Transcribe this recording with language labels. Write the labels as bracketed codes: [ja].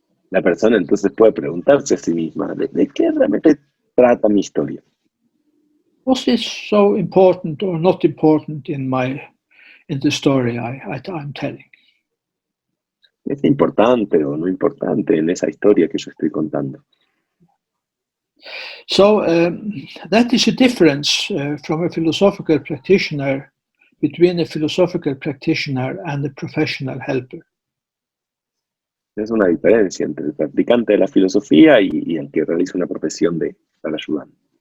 [es] La persona entonces puede preguntarse a sí misma, ¿de qué realmente trata mi historia? [en] Was this so important or not important in the story I'm telling? [es] ¿Es importante o no importante en esa historia que yo estoy contando? [en] So that is a difference from a philosophical practitioner between a philosophical practitioner and a professional helper. [es] Es una diferencia entre el practicante de la filosofía y el que realiza una profesión de estar ayudando.